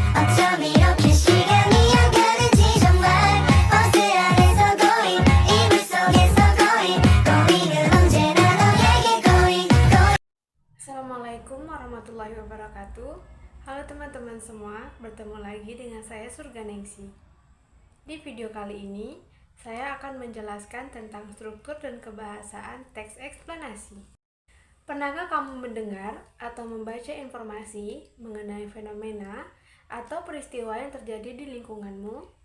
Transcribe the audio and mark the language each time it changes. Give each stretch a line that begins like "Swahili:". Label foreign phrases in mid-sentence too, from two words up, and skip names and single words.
Korean: 어쩜 이렇게 시간이 안 가는지 정말 버스 안에서 고인 이불 속에서 고인은 언제나 너에게 고인.
Arabic: السلام عليكم ورحمة الله وبركاته.
Indonesian: Halo teman-teman semua, bertemu lagi dengan saya Surga Nengsi. Di video kali ini, saya akan menjelaskan tentang struktur dan kebahasaan teks eksplanasi. Pernahkah kamu mendengar atau membaca informasi mengenai fenomena atau peristiwa yang terjadi di lingkunganmu?